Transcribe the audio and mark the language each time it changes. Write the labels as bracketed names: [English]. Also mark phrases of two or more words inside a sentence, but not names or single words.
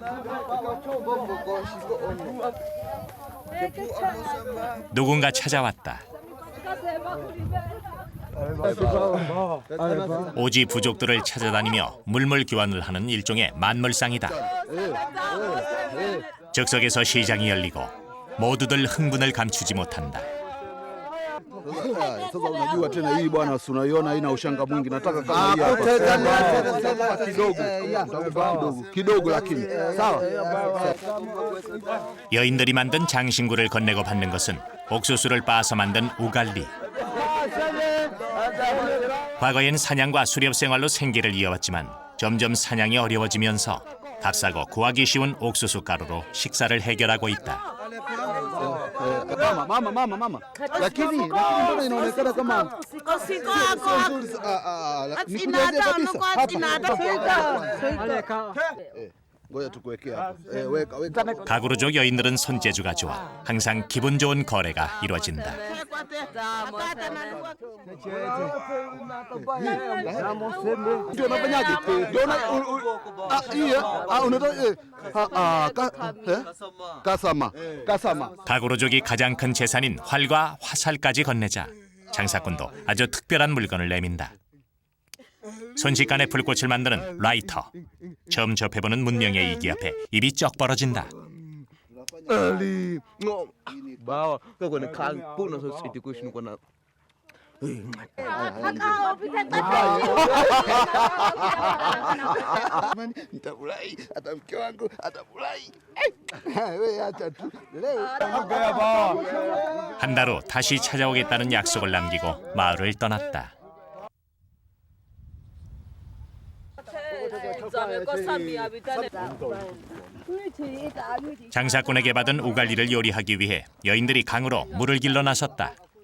[Korean] 누군가 찾아왔다. 오지 부족들을 찾아다니며 물물 교환을 하는 일종의 만물상이다. 즉석에서 시장이 열리고 모두들 흥분을 감추지 못한다. [Swahili] Sasa unajua tena hii bwana, si unaiona haina ushanga mwingi, nataka kama hii hapa kidogo lakini sawa. [Korean] 여인들이 만든 장신구를 건네고 받는 것은 옥수수를 빻아서 만든 우갈리. 과거엔 사냥과 수렵 생활로 생계를 이어왔지만 점점 사냥이 어려워지면서 값싸고 구하기 쉬운 옥수수 가루로 식사를 해결하고 있다. [Swahili] Mama. Lakini mbona inaonekana kama ngoja tukuwekea hapo. weka. [Korean] 가구르족 여인들은 손재주가 좋아 항상 기분 좋은 거래가 이루어진다. [Swahili] Ndio unafanyaje? Kasama. [Korean] 가구르족이 가장 큰 재산인 활과 화살까지 건네자 장사꾼도 아주 특별한 물건을 내민다. 순식간에 불꽃을 만드는 라이터. 처음 접해보는 문명의 이기 앞에 입이 쩍 벌어진다. Bawa kako ni kan puna so siti ko shinu kona. [Swahili] Nitafurahi hata mke wangu atafurahi. [Korean] 한 달 후 다시 찾아오겠다는 약속을 남기고 마을을 떠났다. 장사꾼에게 받은 우갈리를 요리하기 위해 여인들이 강으로 물을 길러 나섰다.